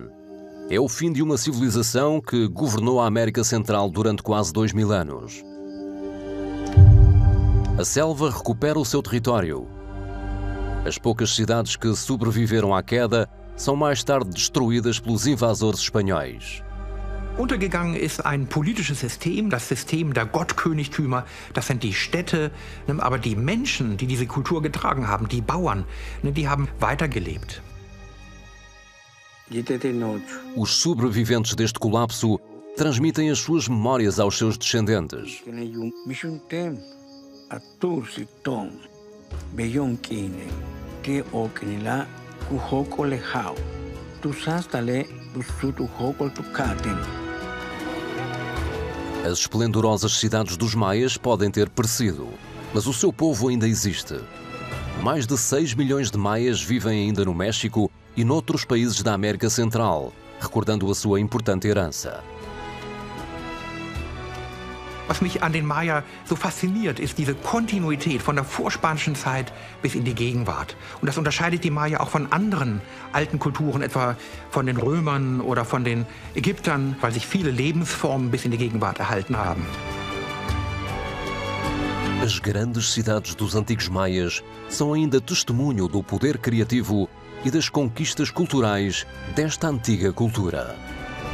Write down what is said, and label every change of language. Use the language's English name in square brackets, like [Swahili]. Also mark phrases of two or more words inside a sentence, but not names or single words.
[Portuguese] É o fim de uma civilização que governou a América Central durante quase 2000 anos. A selva recupera o seu território. As poucas cidades que sobreviveram à queda são mais tarde destruídas pelos invasores espanhóis. [German] Untergegangen ist ein politisches System, das System der Gottkönigtümer, das sind die Städte, aber die Menschen, die diese Kultur getragen haben, die Bauern, die haben weitergelebt. [Portuguese] Os sobreviventes deste colapso transmitem as suas memórias aos seus descendentes. As esplendorosas cidades dos maias podem ter perecido, mas o seu povo ainda existe. Mais de 6 milhões de maias vivem ainda no México e noutros países da América Central, recordando a sua importante herança. [German] Was mich an den Maya so fasziniert, ist diese Kontinuität von der vorspanischen Zeit bis in die Gegenwart. Und das unterscheidet die Maya auch von anderen alten Kulturen, etwa von den Römern oder von den Ägyptern, weil sich viele Lebensformen bis in die Gegenwart erhalten haben. [Portuguese] As grandes cidades dos antigos maias são ainda testemunho do poder criativo e das conquistas culturais desta antiga cultura.